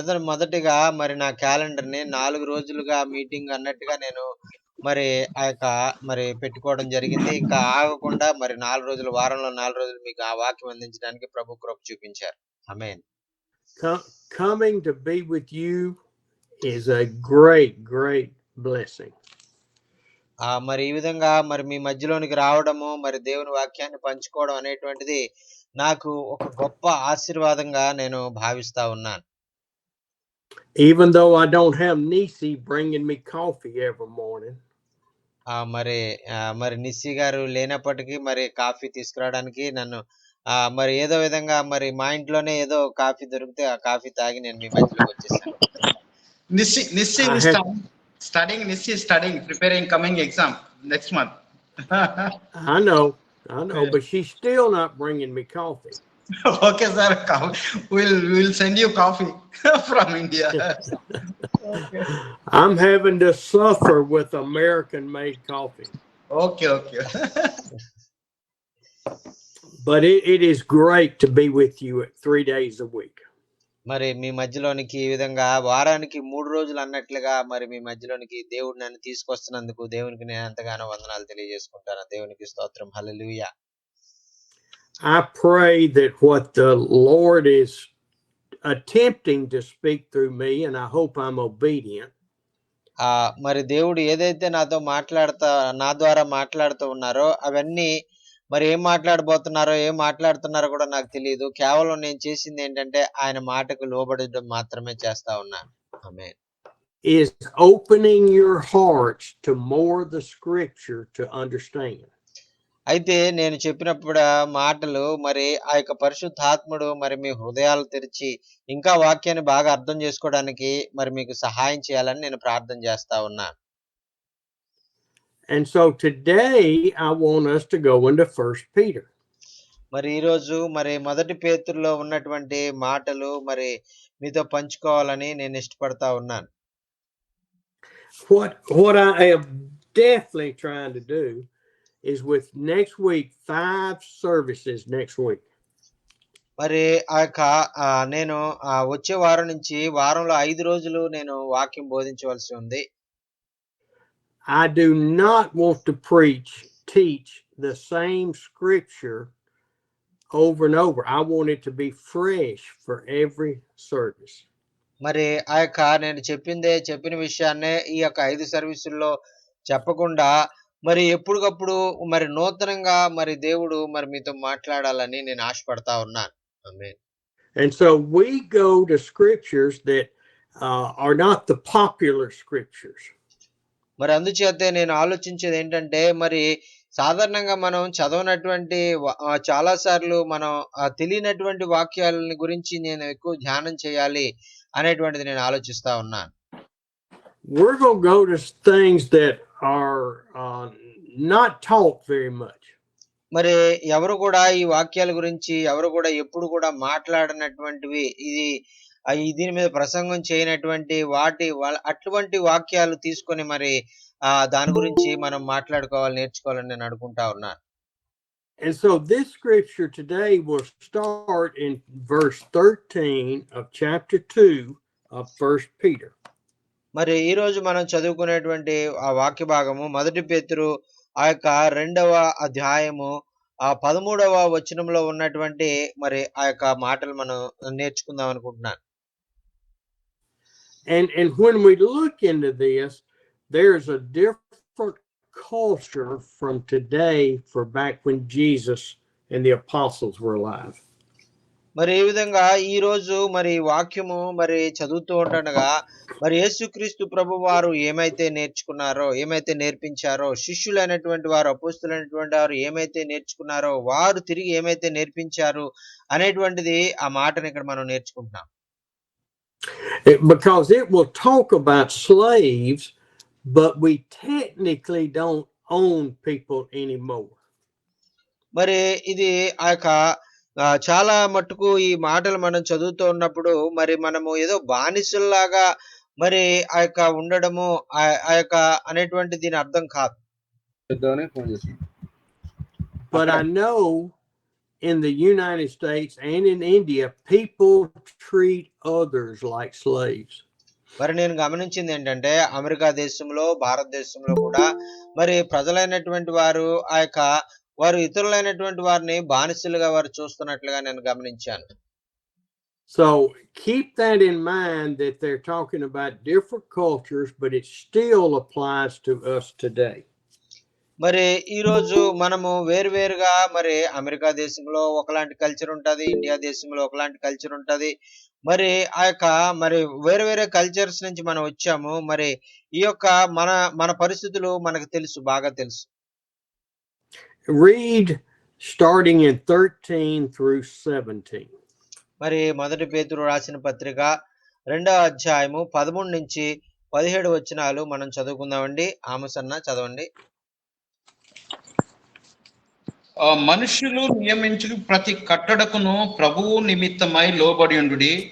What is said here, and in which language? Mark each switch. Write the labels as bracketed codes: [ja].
[te] మొదటిగా మరి నా క్యాలెండర్ని 4 రోజులుగా మీటింగ్ అన్నట్టుగా నేను మరి ఆ యొక్క మరి పెట్టుకోవడం జరిగింది. ఇంకా ఆగకుండా మరి 4 రోజులు, వారంలో 4 రోజులు మీకు ఆ వాక్యం అందించడానికి ప్రభు కృప చూపించారు. ఆమేన్. [en] Coming to be with you is a great blessing. [te] మరి ఈ విధంగా మరి మీ మధ్యలోనికి రావడము, మరి దేవుని వాక్యాన్ని పంచుకోవడం అనేటువంటిది నాకు ఒక గొప్ప ఆశీర్వాదంగా నేను భావిస్తా ఉన్నాను. [en] Even though I don't have Nisi bringing me coffee every morning. [te] మరి నిస్సి గారు లేనప్పటికీ మరి కాఫీ తీసుకురావడానికి నన్ను మరి ఏదో విధంగా మరి మా ఇంట్లోనే ఏదో కాఫీ దొరికితే ఆ కాఫీ తాగి నేను మీ మధ్యలోకి వచ్చేసాను. [en] Nissi is studying. Nissi is studying, preparing coming exam next month. I know, but she's still not bringing me coffee. Okay, sir. We'll send you coffee from India. Okay. I'm having to suffer with American-made coffee. Okay. But it is great to be with you 3 days a week. [te] మరి మీ మధ్యలోనికి ఈ విధంగా వారానికి 3 రోజులు అన్నట్లుగా మరి మీ మధ్యలోనికి దేవుడు నన్ను తీసుకొస్తున్నందుకు దేవునికి నేను ఎంతగానో వందనాలు తెలియజేసుకుంటాను. దేవునికి స్తోత్రం. హల్లెలూయా. [en] I pray that what the Lord is attempting to speak through me, and I hope I'm obedient. [te] మరి దేవుడు ఏదైతే నా ద్వారా మాట్లాడుతూ ఉన్నారో అవన్నీ మరి ఏం మాట్లాడుతున్నారో కూడా నాకు తెలియదు. కేవలం నేను చేసింది ఏంటంటే ఆయన మాటకు లోబడడం మాత్రమే చేస్తా ఉన్నాను. ఆమేన్. [en] Is opening your hearts to more the scripture to understand. [te] అయితే నేను చెప్పినప్పుడు మాటలు మరి ఆ యొక్క పరిశుద్ధాత్ముడు మరి మీ హృదయాలు తెరిచి ఇంకా వాక్యాన్ని బాగా అర్థం చేసుకోవడానికి మరి మీకు సహాయం చేయాలని నేను ప్రార్థన చేస్తా ఉన్నాను. [en] And so today I want us to go into 1 Peter. [te] మరి ఈ రోజు మరి మొదటి పేతురులో ఉన్నటువంటి మాటలు మరి మీతో పంచుకోవాలని నేను ఇష్టపడతా ఉన్నాను. [en] What I am definitely trying to do is with next week 5 services next week. [te] మరి నేను వచ్చే వారం నుంచి వారంలో 5 రోజులు నేను వాక్యం బోధించవలసి ఉంది. [en] I do not want to teach the same scripture over and over. I want it to be fresh for every service. [te] మరి నేను చెప్పిన విషయాన్నే ఈ యొక్క 5 సర్వీసుల్లో చెప్పకుండా మరి ఎప్పటికప్పుడు మరి నూతనంగా మరి దేవుడు మరి మీతో మాట్లాడాలని నేను ఆశపడతా ఉన్నాను. ఆమేన్. [en] And so we go to scriptures that are not the popular scriptures. [te] మరి అందుచేతే నేను ఆలోచించేది ఏంటంటే మరి సాధారణంగా మనం చదవనటువంటి చాలా సార్లు మనం తెలియనటువంటి వాక్యాలని గురించి నేను ఎక్కువ ధ్యానం చేయాలి అనేటువంటిది నేను ఆలోచిస్తా ఉన్నాను. [en] We're going to go to things that are not taught very much. [te] మరి ఎవరు కూడా ఈ వాక్యాల గురించి ఎవరు కూడా ఎప్పుడు కూడా మాట్లాడినటువంటివి దీని మీద ప్రసంగం చేయనటువంటి అటువంటి వాక్యాలు తీసుకొని మరి దాని గురించి మనం నేర్చుకోవాలని నేను అనుకుంటా ఉన్నాను. [en] And so this scripture today will start in verse 13 of chapter 2 of 1 Peter. [te] మరి ఈ రోజు మనం చదువుకునేటువంటి ఆ వాక్య భాగము మొదటి పేతురు ఆ యొక్క 2వ అధ్యాయము 13వ వచనంలో ఉన్నటువంటి మరి ఆ యొక్క మాటలు మనం నేర్చుకుందాం అనుకుంటున్నాను. [en] And when we look into this, there's a different culture from today for back when Jesus and the apostles were alive. [te] మరి ఈ విధంగా ఈ రోజు మరి వాక్యము మరి చదువుతూ ఉండగా మరి యేసుక్రీస్తు ప్రభువారు ఏమైతే నేర్పించారో శిష్యులైనటువంటి వారు అపోస్తలులైనటువంటి వారు ఏమైతే నేర్చుకున్నారో వారు తిరిగి ఏమైతే నేర్పించారు అనేటువంటిది ఆ మాటను ఇక్కడ మనం నేర్చుకుంటున్నాం. [en] Because it will talk about slaves, but we technically don't own people anymore. [te] మరి ఇది ఆ యొక్క చాలా మట్టుకు ఈ మాటలు మనం చదువుతూ ఉన్నప్పుడు మరి మనము ఏదో బానిసల్లాగా మరి ఆ యొక్క ఉండడము ఆ యొక్క అనేటువంటి దీని అర్థం కాదు. [en] But I know in the United States and in India, people treat others like slaves. [te] మరి నేను గమనించింది ఏంటంటే అమెరికా దేశంలో, భారతదేశంలో కూడా మరి ప్రజలైనటువంటి వారు వారు ఇతరులైనటువంటి వారిని బానిసలుగా వారు చూస్తున్నట్లుగా నేను గమనించాను. [en] So keep that in mind that they're talking about different cultures, but it still applies to us today. [te] మరి ఈరోజు మనము వేరువేరుగా మరి అమెరికా దేశంలో ఒకలాంటి కల్చర్ ఉంటది. ఇండియా దేశంలో ఒకలాంటి కల్చర్ ఉంటది. మరి మరి వేరే వేరే కల్చర్స్ నుంచి మనం వచ్చాము. మరి ఈ యొక్క మన మన పరిస్థితులు మనకు తెలుసు, బాగా తెలుసు. [en] Read starting in 13 through 17. [te] మరి మొదటి పేతురు రాసిన పత్రిక 2వ అధ్యాయము 13 నుంచి 17 వచనాలు మనం చదువుకుందామండి. ఆమసన్న చదవండి. మనుషులు నియమించు ప్రతి కట్టడకును ప్రభువు నిమిత్తమై లోబడియుండుడి.